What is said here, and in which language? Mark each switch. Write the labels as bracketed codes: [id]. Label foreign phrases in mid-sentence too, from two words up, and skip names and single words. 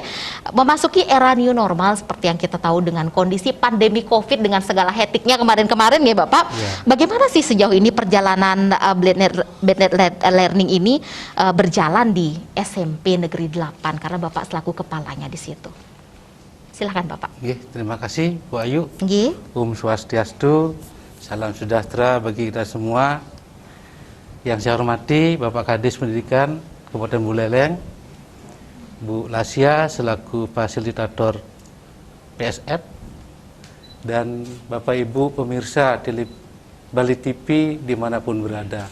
[id] Memasuki era [en] new normal [id] seperti yang kita tahu dengan kondisi pandemi Covid dengan segala hektiknya kemarin-kemarin ya Bapak. Bagaimana sih sejauh ini perjalanan [en] blended learning [id] ini berjalan di SMP Negeri 8 karena Bapak selaku kepalanya di situ. Silakan Bapak. Terima kasih Bu Ayu. Nggih. Swastiastu, salam sejahtera bagi kita semua. Yang saya hormati Bapak Kadis Pendidikan Kabupaten Buleleng, Bu Lasya selaku fasilitator PSF, dan Bapak Ibu pemirsa Bali TV dimanapun berada.